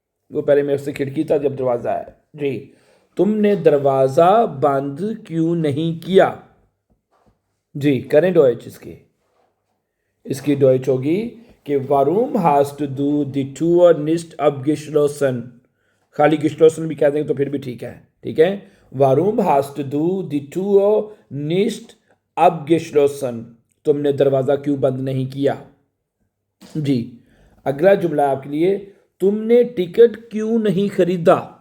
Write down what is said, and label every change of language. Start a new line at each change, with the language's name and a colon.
Hindi: वो पहले मेरे से खिड़की था, जब दरवाज़ा है। जी, तुमने दरवाज़ा बंद क्यों नहीं किया? जी करें डॉइच इसकी डॉइच होगी कि
German: Warum hast du die Tür nicht abgeschlossen?
Hindi: खाली geschlossen भी कह देंगे तो फिर भी ठीक है, ठीक है?
German: Warum hast du die Tür nicht abgeschlossen?
Hindi: तुमने दरवाज़ा क्यों बंद नहीं किया? जी, अगला जुमला आपके लिए, तुमने टिकट क्यों नहीं खरीदा?